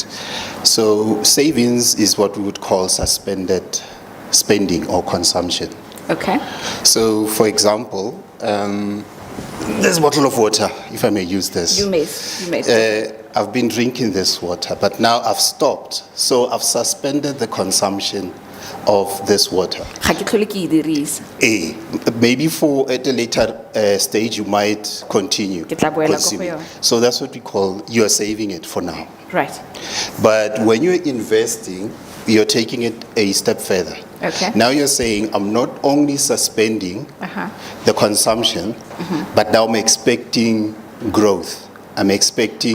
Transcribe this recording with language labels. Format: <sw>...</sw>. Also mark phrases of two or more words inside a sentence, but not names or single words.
<en>So savings is what we would call suspended spending or consumption. Okay? So, for example, this bottle of water, if I may use this. You may. I've been drinking this water, but now I've stopped. So I've suspended the consumption of this water.</en> <tn>Ga ke tlhole ke e dirisa.</tn> <en>Maybe at a later stage you might continue</en> <tn>Ke tla boela ko go</tn> <en>consuming.</en> <tn>yona.</tn> <en>So that's what we call, you are saving it for now. Right. But when you're investing, you're taking it a step further. Okay. Now you're saying, I'm not only suspending the consumption, but now I'm expecting growth. I'm expecting</en>